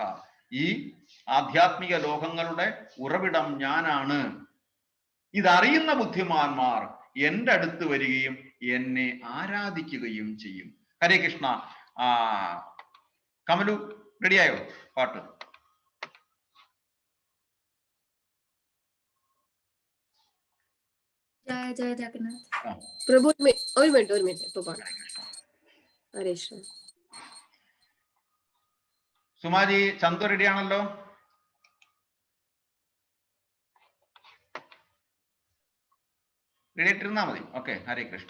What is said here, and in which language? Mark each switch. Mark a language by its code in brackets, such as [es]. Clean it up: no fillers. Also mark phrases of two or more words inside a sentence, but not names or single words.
[ml] ഈ ആധ്യാത്മിക ലോകങ്ങളുടെ ഉറവിടം ഞാനാണ്. ഇതറിയുന്ന ബുദ്ധിമാന്മാർ എൻ്റെ അടുത്ത് വരികയും എന്നെ ആരാധിക്കുകയും ചെയ്യും. ഹരേ കൃഷ്ണ. കമലു റെഡിയായോ പാട്ട്? [bn] জয় জয় জগন্নাথ প্রভু [ml] ഒരു മിനിറ്റ് ഇപ്പൊ പാടാം. ഹരേ കൃഷ്ണ. സുമാജി ചന്തു റെഡിയാണല്ലോ? റെഡി ആയിട്ടിരുന്നാ മതി. ഓക്കെ, ഹരേ കൃഷ്ണ.